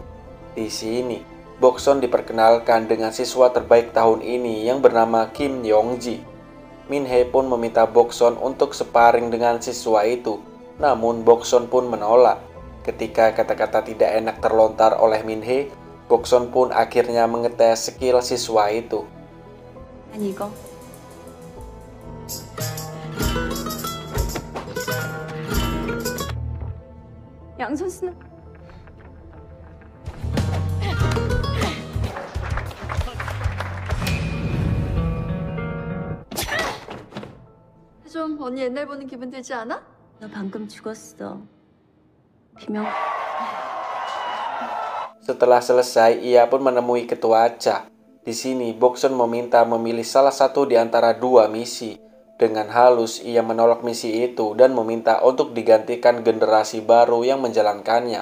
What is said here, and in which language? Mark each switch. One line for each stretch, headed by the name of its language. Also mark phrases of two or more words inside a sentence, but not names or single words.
Indonesian: Di sini, Bokson diperkenalkan dengan siswa terbaik tahun ini yang bernama Kim Yong-ji. Min-hee pun meminta Bokson untuk sparring dengan siswa itu, namun Bokson pun menolak. Ketika kata-kata tidak enak terlontar oleh Min-hee, Bokson pun akhirnya mengetes skill siswa itu.
Korean: 아니 이거 양 선수는 좀 언니 옛날 보는 기분 들지 않아? 너 방금 죽었어. 비명.
Indonesian: Setelah selesai, ia pun menemui ketua Cha. Di sini, Bokson meminta memilih salah satu di antara dua misi. Dengan halus, ia menolak misi itu dan meminta untuk digantikan generasi baru yang menjalankannya.